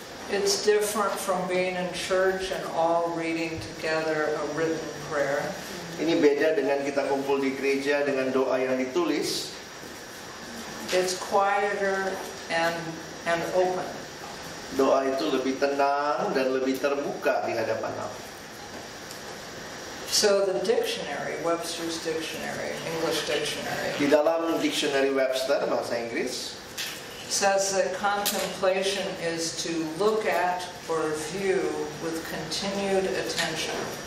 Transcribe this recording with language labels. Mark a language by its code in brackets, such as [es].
[en] It's different from being in church and all reading together a written prayer. [id] Ini beda dengan kita kumpul di gereja dengan doa yang ditulis. [en] It's quieter and open. [id] Doa itu lebih tenang dan lebih terbuka di hadapan Allah. [en] So the dictionary, Webster's Dictionary, English Dictionary, [id] di dalam dictionary Webster bahasa Inggris, [en] says that contemplation is to look at or view with continued attention.